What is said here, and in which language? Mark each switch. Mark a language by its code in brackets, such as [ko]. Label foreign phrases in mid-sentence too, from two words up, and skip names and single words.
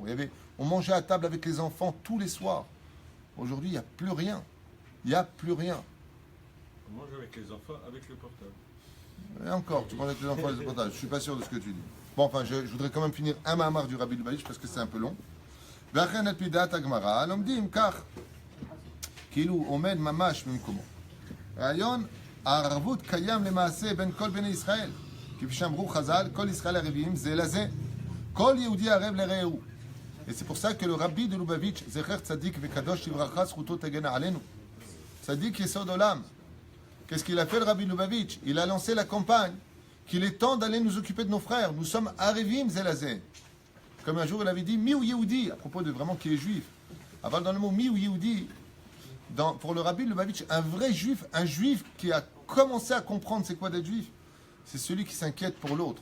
[fr] On mangeait à table avec les enfants tous les soirs. Aujourd'hui, il n'y a plus rien. Il n'y a plus rien. On mange avec les enfants, avec le portable. Et encore, tu manges avec les enfants avec le portable. Je ne suis pas sûr de ce que tu dis. Bon, enfin, je voudrais quand même finir un mamar du Rabbi Lubavitch parce que c'est un peu long. [he] ואכן על פי דעת הגמרא לומדים כך, כאילו עומד ממש במקומו. רעיון הערבות קיים למעשה בין כל בני ישראל. כפי שאמרו חז"ל, כל ישראל ערבים זה לזה. כל יהודי ערב לרעהו. [fr] Et c'est pour ça que le Rabbi de Lubavitch, [he] זכר צדיק וקדוש לברכה, זכותו תגן עלינו. צדיק יסוד עולם. [fr] Qu'est-ce qu'il a fait le Rabbi Lubavitch? Il a lancé la campagne qu'il est temps d'aller nous occuper de nos frères. Nous sommes [he] ערבים זה לזה. [fr] Comme un jour il avait dit [he] מי הוא יהודי, [fr] à propos de vraiment qui est juif. Avant dans le mot [he] מי הוא יהודי, [fr] pour le Rabbi Lubavitch, un vrai juif, un juif qui a commencé à comprendre c'est quoi d'être juif, c'est celui qui s'inquiète pour l'autre.